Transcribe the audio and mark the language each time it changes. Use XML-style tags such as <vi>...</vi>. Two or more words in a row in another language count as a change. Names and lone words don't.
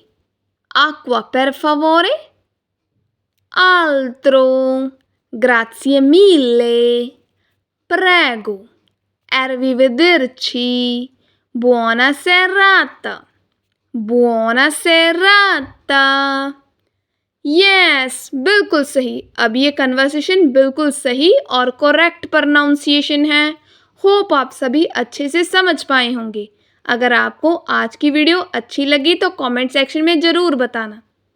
<it>Acqua per favore. Altro. Grazie mille. Prego. Arrivederci. Buona serata. Buona serata.</it> <hi>यस, बिल्कुल सही। अब ये कन्वर्सेशन बिल्कुल सही और</hi> <en>correct pronunciation</en> <hi>है। होप आप सभी अच्छे से समझ पाए होंगे। अगर आपको आज की वीडियो अच्छी लगी तो</hi> <en>comment section</en> <hi>में ज़रूर बताना।</hi>